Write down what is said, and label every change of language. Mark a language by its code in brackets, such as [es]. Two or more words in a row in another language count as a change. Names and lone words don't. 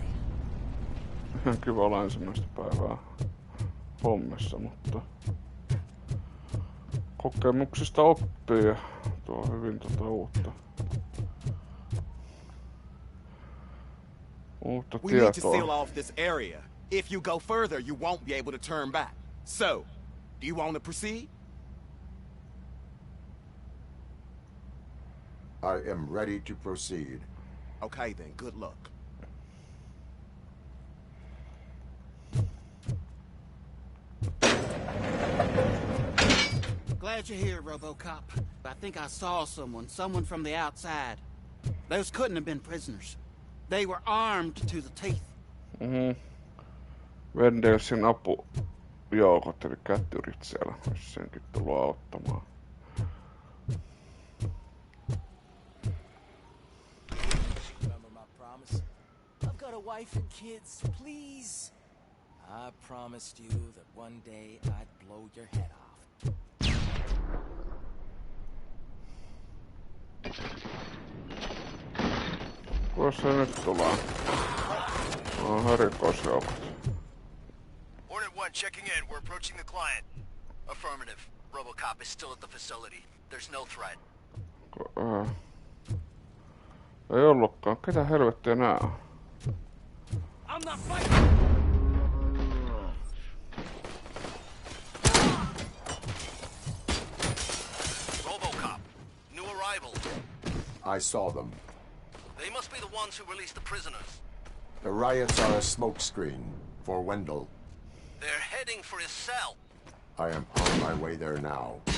[fi] Ihan kiva olla ensimmäistä päivää hommissa, mutta kokemuksista oppii ja tuo hyvin uutta [en] We need to [fi] tietoa. [en] seal off this area. If you go further, you won't be able to turn back. So, do you want to proceed? I am ready to proceed. Okay then, good luck. Glad you're here, RoboCop. I think I saw someone from the outside. Those couldn't have been prisoners. They were armed to the teeth. [fi] Vendelsin apujoukot eli kättyrit siellä, jos senkin tullut auttamaan. [en] Remember my promise? I've got a wife and kids, please. I promised you that one day I'd blow your head off. [fi] Kuinka se nyt tulee? Erikoisjoukot. [en] Hornet 1 checking in. We're approaching the client. Affirmative. RoboCop is still at the facility. There's no threat. [fi] Ei ollutkaan. Ketä helvettiä nää on? [en] I'm not fighting! RoboCop. New arrival. I saw them. They must be the ones who released the prisoners. The riots are a smokescreen for Wendell. They're heading for his cell. I am on my way there now.